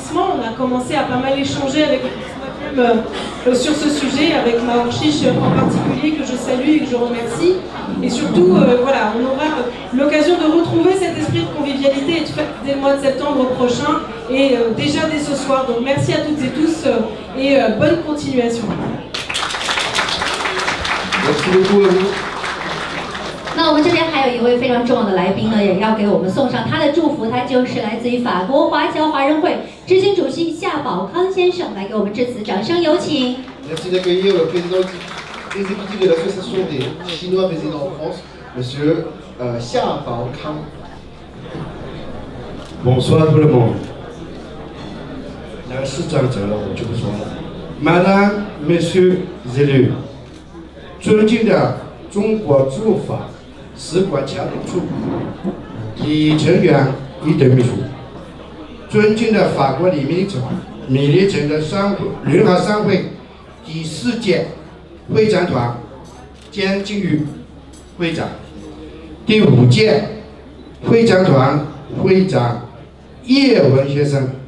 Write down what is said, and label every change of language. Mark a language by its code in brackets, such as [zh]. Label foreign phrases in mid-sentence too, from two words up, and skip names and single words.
[fr] On a commencé à pas mal échanger avec sur ce sujet, avec Maor Chiche en particulier, que je salue et que je remercie. Et surtout, voilà, on aura l'occasion de retrouver cet esprit de convivialité et de fête dès le mois de septembre prochain, et déjà dès ce soir. Donc merci à toutes et tous, et bonne continuation. Merci beaucoup à vous. [zh] 那我们这边还有一位非常重要的来宾呢，也要给我们送上他的祝福，他就是来自于法国华侨华人会执行主席夏宝康先生，来给我们致辞，掌声有请。 [fr] Merci d'accueillir le président exécutif de l'association des Chinois résidant en France, Monsieur Xia Baokang. Bonsoir tout le monde. [zh] 那个市长走了，我就不说了。 [fr] Madame, Messieurs élus， [zh] 尊敬的中国驻法使馆侨领处以成员一等秘书，尊敬的法国李明城、米利城的联合商会第4届会长团江靖宇会长，第5届会长团会长叶文先生。